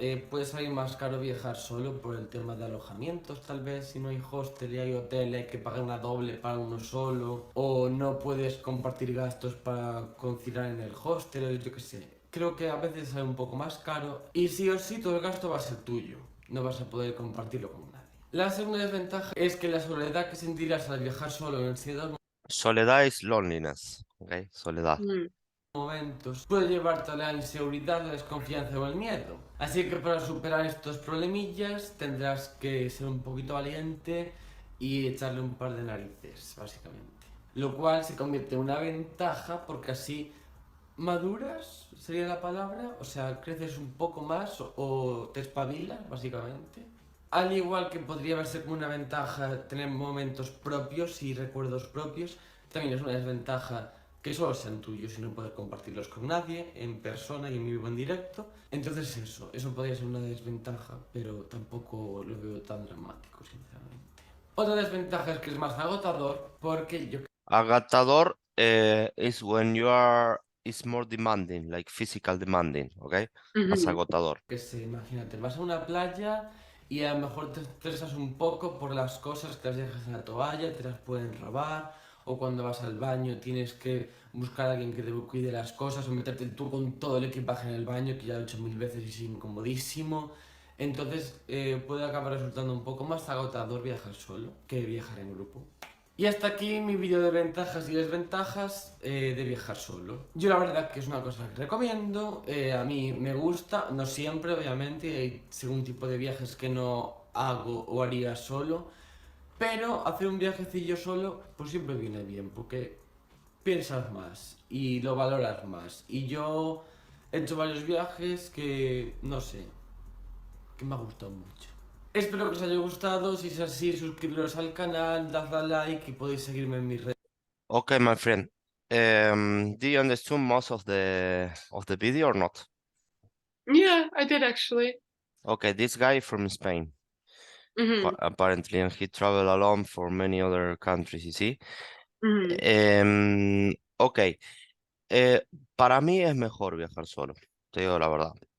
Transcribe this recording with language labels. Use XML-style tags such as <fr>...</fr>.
<es>puede salir más caro viajar solo por el tema de alojamientos, tal vez, si no hay hostel y hay hotel, hay que pagar una doble para uno solo, o no puedes compartir gastos para conciliar en el hostel, o yo qué sé. Creo que a veces sale un poco más caro y sí o sí todo el gasto va a ser tuyo, no vas a poder compartirlo con nadie. La segunda desventaja es que la soledad que sentirás al viajar solo en ciertos</es> <en>Soledad is loneliness, okay?</en> <es>Soledad. Mm. momentos puede llevarte a la inseguridad, la desconfianza o el miedo. Así que para superar estos problemillas tendrás que ser un poquito valiente y echarle un par de narices, básicamente. Lo cual se convierte en una ventaja porque así maduras, sería la palabra, o sea, creces un poco más o te espabilas, básicamente. Al igual que podría verse como una ventaja tener momentos propios y recuerdos propios, también es una desventaja que solo sean tuyos y no poder compartirlos con nadie, en persona y en vivo en directo. Entonces eso podría ser una desventaja, pero tampoco lo veo tan dramático, sinceramente. Otra desventaja es que es más agotador porque yo</es> <en>Agotador is when you are is more demanding, like physical demanding, okay?</en> <es>Más Mhm. agotador. que sé, imagínate, vas a una playa y a lo mejor te estresas un poco por las cosas que las dejas en la toalla, te las pueden robar, o cuando vas al baño tienes que buscar a alguien que te cuide las cosas, o meterte tú con todo el equipaje en el baño, que ya lo he hecho 1000 veces y es incomodísimo. Entonces puede acabar resultando un poco más agotador viajar solo que viajar en grupo. Y hasta aquí mi vídeo de ventajas y desventajas de viajar solo. Yo la verdad que es una cosa que recomiendo, a mí me gusta, no siempre obviamente, hay según tipo de viajes que no hago o haría solo, pero hacer un viajecillo solo pues siempre viene bien porque piensas más y lo valoras más. Y yo he hecho varios viajes que, no sé, que me ha gustado mucho. Espero que os haya gustado, si es así suscribiros al canal, dadle a like y podéis seguirme en mis redes.</es> <en>Okay, my friend. Do you understand most of the video or not? Yeah, I did actually. Okay, this guy from Spain, Mhm. apparently, and he traveled alone for many other countries, you see? Mhm.</en> <es>Okay, para mí es mejor viajar solo, te digo la verdad.</es>